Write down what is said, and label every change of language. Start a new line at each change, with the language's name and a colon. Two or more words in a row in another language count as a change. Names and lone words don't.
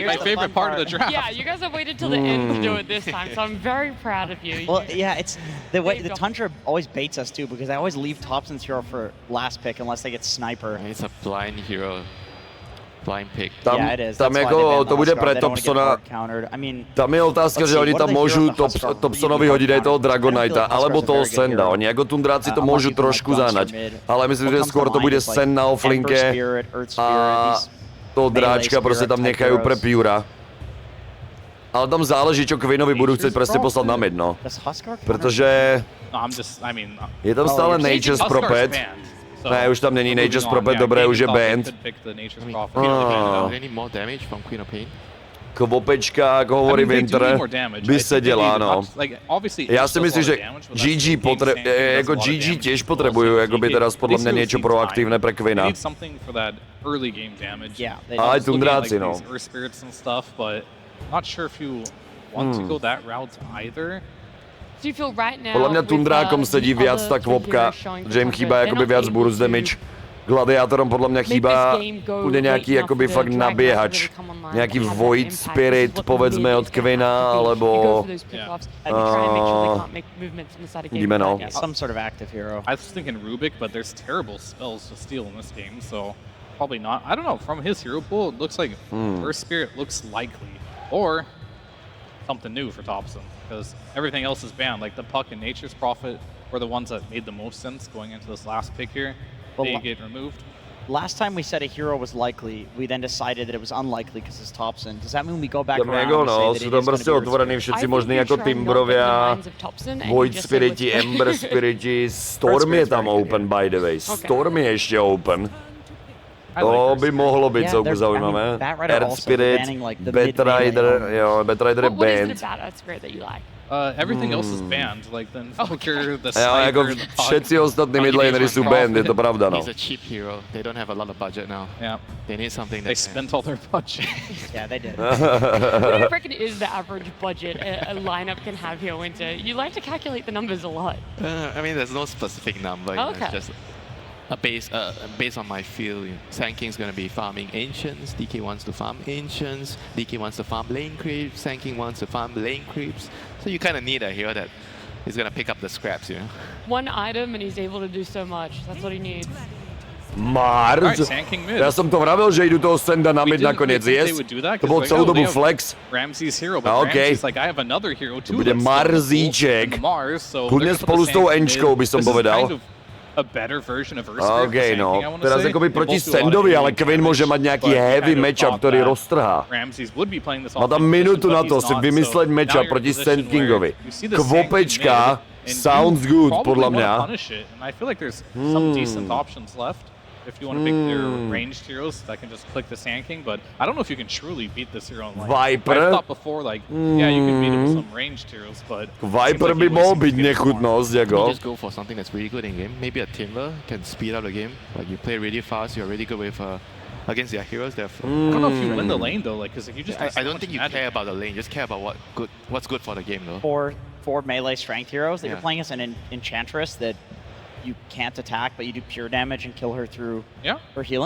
English: here's my the favorite fun part of the part. draft. Yeah, you guys have waited till the end to do it this time, so I'm very proud of you. Well, yeah, it's the way There you the go. Tundra always baits us too because I always leave Thompson's hero for last pick unless they get Sniper. It's a blind hero, blind pick.
Slovak: Tam,
English: Yeah, it is.
Slovak: tam
English: That's why
Slovak: jako
English: they banned
Slovak: to bude
English: Huskar.
Slovak: pre
English: They don't wanna get
Slovak: Thompsona,
English: hard countered. I mean,
Slovak: tam je otázka,
English: Let's
Slovak: že
English: see,
Slovak: oni
English: what
Slovak: tam
English: are the
Slovak: môžu
English: heroes that Huskar
Slovak: Thompsonovi
English: really
Slovak: hodiť aj toho
English: countered? I feel
Slovak: Dragonita,
English: like Huskar's
Slovak: alebo
English: a
Slovak: toho
English: very good
Slovak: Senda.
English: hero.
Slovak: Oni ako Tundráci to
English: Unless
Slovak: môžu
English: you can, like,
Slovak: trošku
English: Duster
Slovak: zahnať.
English: mid.
Slovak: Ale myslím,
English: What
Slovak: že
English: comes
Slovak: skôr
English: to
Slovak: to
English: mind
Slovak: bude
English: is, like,
Slovak: Sen na
English: Ember
Slovak: offlinke
English: Spirit, Earth Spirit,
Slovak: a
English: these
Slovak: toho
English: melee
Slovak: dráčka proste tam
English: spirit
Slovak: nechajú
English: type
Slovak: pre
English: heroes.
Slovak: Pura. Ale tam záleží, čo Quinovi budú chcieť presne poslať na mid, no.
English: Does Huskar counter?
Czech: Protože
English: No, I mean,
Slovak: je tam stále
English: you're saying
Slovak: Nature's
English: Huskar's
Slovak: Prophet.
English: banned, so
Czech: Ne, už tam není
English: moving
Czech: Nature's
English: on.
Czech: Prophet,
English: Yeah,
Slovak: dobré,
English: Gabe
Slovak: už je
English: thought they
Slovak: banned.
English: could pick the Nature's I mean, Prophet. Queen of Pain, Ah. do they need more damage from Queen of Pain?
Slovak: Kvopečka, ako hovorí
English: I mean, they do
Slovak: Winter,
English: need more damage.
Slovak: by
English: I think they
Slovak: sedela,
English: need
Slovak: no.
English: much- like, obviously,
Slovak: Ja
English: it
Slovak: si
English: does
Slovak: myslím,
English: a lot
Slovak: že
English: of damage, but that's
Slovak: GG,
English: the game stand, it does
Slovak: jako
English: a lot of
Slovak: GG
English: damage.
Slovak: tiež
English: Also,
Slovak: potrebujú, ako by
English: they-
Slovak: teraz podľa
English: these
Slovak: mňa
English: heroes
Slovak: niečo
English: need time.
Slovak: proaktívne pre
English: They
Slovak: Quina.
English: need something for that early game damage. Yeah, they I
Slovak: Ale
English: was looking at,
Slovak: Tundráci, no.
English: these Earth Spirits and stuff, but not sure if you want to go that route either. Do you feel right now
Slovak: Podľa mňa
English: with,
Slovak: Tundrákom
English: the
Slovak: sedí viac
English: other
Slovak: tá
English: three
Slovak: kvopka,
English: heroes showing
Slovak: že im
English: potential,
Slovak: chýba
English: they're
Slovak: akoby
English: not
Slovak: viac
English: able burst to damage.
Slovak: Gladiátorom podľa mňa
English: make
Slovak: chýba
English: this game go
Slovak: bude
English: late
Slovak: nejaký
English: enough
Slovak: akoby
English: for the
Slovak: fakt
English: Dragonite to
Slovak: nabiehač.
English: really come online
Slovak: Nejaký
English: and have that
Slovak: Void
English: impact.
Slovak: Spirit,
English: This is what the
Slovak: povedzme,
English: mid
Slovak: od
English: is gonna
Slovak: Quina,
English: have to be. You
Slovak: alebo...
English: go for those pickoffs and you try and make sure they can't make movements on the side of game.
Slovak: Vidíme, no.
English: Yeah, some sort of active hero. I was thinking Rubik, but there's terrible spells to steal in this game, so probably not. I don't know. From his hero pool, it looks like Earth Spirit looks likely, or something new for Thompson, because everything else is banned. Like the Puck and Nature's Prophet were the ones that made the most sense going into this last pick here. Well, They get removed. Last time we said a hero was likely, we then decided that it was unlikely because it's Thompson. Does that mean we go back
Slovak: Tam
English: around
Slovak: jako
English: and
Slovak: no,
English: say
Slovak: sú
English: that
Slovak: tam
English: it is
Slovak: proste
English: going to be
Slovak: otvorení
English: Earth Spirit?
Slovak: všetci
English: I think
Slovak: možní
English: you
Slovak: ako
English: try and not get in the
Slovak: Timbrovia,
English: minds of Thompson and you
Slovak: Void
English: just say,
Slovak: Spiriti,
English: let's go.
Slovak: Ember Spiriti, Storm je tam
English: open by the way.
Slovak: Storm je ešte open.
English: I like
Slovak: To
English: Earth
Slovak: by
English: Spirit.
Slovak: mohlo byť
English: Yeah,
Slovak: celku
English: they're- I
Slovak: zaujímavé.
English: mean, Bat Rider
Slovak: Earth
English: also
Slovak: Spirit,
English: banning, like, the
Slovak: Bat
English: mid-melee
Slovak: Rider,
English: elements.
Slovak: jo, Bat Rider je
English: What is it
Slovak: banned.
English: about Earth Spirit that you like? Everything else is banned, like the Invoker, the
Slovak: Jo, jako
English: Sniper, the Pug.
Slovak: všetci ostatní midlanery jsou banned, je to pravda, no.
English: He's a cheap hero. They don't have a lot of budget now. Yeah. They need something They that spent all their budget. Yeah, they did. What do you reckon is the average budget a lineup can have here, Winter? You like to calculate the numbers a lot. I mean, there's no specific number. You know, Okay. it's just a based on my feel. Sand King's gonna be farming Ancients. DK wants to farm Ancients. DK wants to farm lane creeps. Sand King wants to farm lane creeps. So you kind of need a hero that is gonna pick up the scraps, you know. One item and he's able to do so much. That's what he needs. Mars. Alright, Sand King mid.
Czech: Já jsem to vravil, že jdu toho Senda na mid nakonec, yes? To bylo celou dobu flex.
English: Ramsey's hero, but Okay. Ramsey's like, I have another hero too.
Slovak: bude
English: that's still
Slovak: Marzíček.
English: on Mars, so
Slovak: Klidně
English: they're gonna
Slovak: spolu
English: put
Slovak: s
English: the
Slovak: tou
English: Sand King
Slovak: Enčkou
English: mid.
Slovak: by som
English: This is
Slovak: povedal.
English: kind of a better version of Ursa
Slovak: OK, no. Teraz jakoby proti Sendovi,
Czech: Sendovi, ale Kevin může mít nějaký
English: heavy matchup,
Czech: který roztrhá. Má tam minutu na to si vymyslet matchup proti Sand Kingovi.
English: Kvopečka sounds good,
Czech: podle mě.
English: I feel like there's some decent options left. If you want to pick their ranged heroes, that can just click the Sand King, but I don't know if you can truly beat this hero in lane. Viper? I've thought before, like, yeah, you can beat it with some ranged heroes, but...
Czech: Viper by mohl být nechutnost,
English: You
Czech: jako.
English: just go for something that's really good in game. Maybe a Timber can speed up the game. Like you play really fast, you're really good with against their heroes. I don't know if you win the lane though, like, because you just... I don't think you care about the lane. Just care about what's good for the game, though. For melee strength heroes that Yeah. you're playing as an Enchantress that you can't attack, but you do pure damage and kill her through her healing.